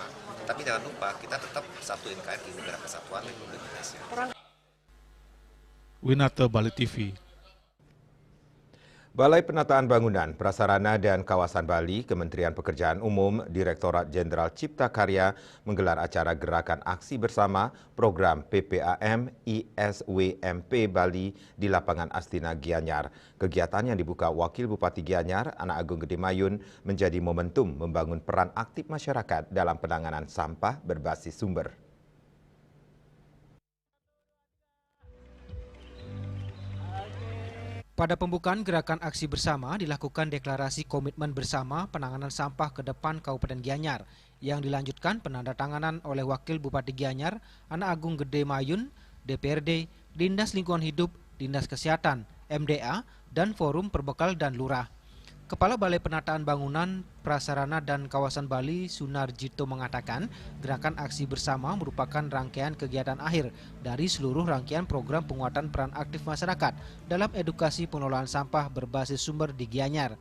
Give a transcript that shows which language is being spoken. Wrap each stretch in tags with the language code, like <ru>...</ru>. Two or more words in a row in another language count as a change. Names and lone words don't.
<id>Tapi jangan lupa kita tetap satu NKRI, Negara Kesatuan Republik Indonesia. Winata Bali TV. Balai Penataan Bangunan, Prasarana dan Kawasan Bali, Kementerian Pekerjaan Umum, Direktorat Jenderal Cipta Karya menggelar acara Gerakan Aksi Bersama Program PPAM ISWMP Bali di Lapangan Astina Gianyar. Kegiatan yang dibuka Wakil Bupati Gianyar, Anak Agung Gede Mayun, menjadi momentum membangun peran aktif masyarakat dalam penanganan sampah berbasis sumber. Pada pembukaan gerakan aksi bersama dilakukan deklarasi komitmen bersama penanganan sampah ke depan Kabupaten Gianyar yang dilanjutkan penandatanganan oleh Wakil Bupati Gianyar, Anak Agung Gede Mayun, DPRD, Dinas Lingkungan Hidup, Dinas Kesehatan, MDA, dan Forum Perbekal dan Lurah. Kepala Balai Penataan Bangunan, Prasarana dan Kawasan Bali, Sunarjito mengatakan, gerakan aksi bersama merupakan rangkaian kegiatan akhir dari seluruh rangkaian program penguatan peran aktif masyarakat dalam edukasi pengelolaan sampah berbasis sumber di Gianyar.</id>